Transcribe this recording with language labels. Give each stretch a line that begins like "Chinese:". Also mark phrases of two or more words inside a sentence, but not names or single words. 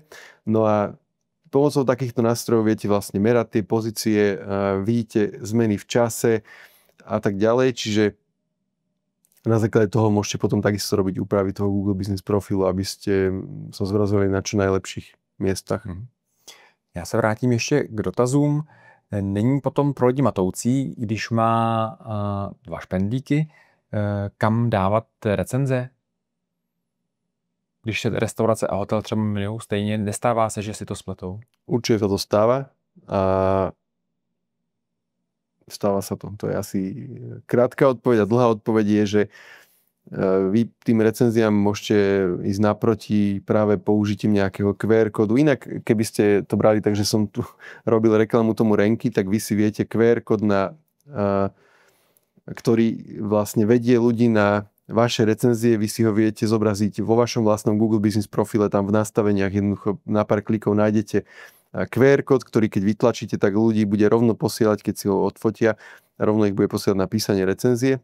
Slovak: No a pomocou takýchto nástrojov viete vlastne merať tie pozície, vidíte zmeny v čase a tak ďalej, čiže na základe toho môžete potom takisto robiť úpravy toho Google Business profilu, aby ste sa zobrazovali na čo najlepších miestach.
Czech: Já se vrátím ještě k dotazům. Není potom pro lidi matoucí, když má 2 špendlíky, kam dávat recenze? Když se restaurace a hotel třeba jmenují stejně, nestává se, že si to spletou?
Slovak: Určite sa to stáva a stáva sa to. To je asi krátka odpoveď a dlhá odpoveď je, že vy tým recenziám môžete ísť naproti práve použitím nejakého QR kódu. Inak, keby ste to brali tak, že som tu robil reklamu tomu Renky, tak vy si viete QR kód, ktorý vlastne vedie ľudí na vaše recenzie, vy si ho viete zobraziť vo vašom vlastnom Google Business profile, tam v nastaveniach jednoducho na pár klikov nájdete QR kód, ktorý keď vytlačíte, tak ľudí bude rovno posielať, keď si ho odfotia, rovno ich bude posielať na písanie recenzie.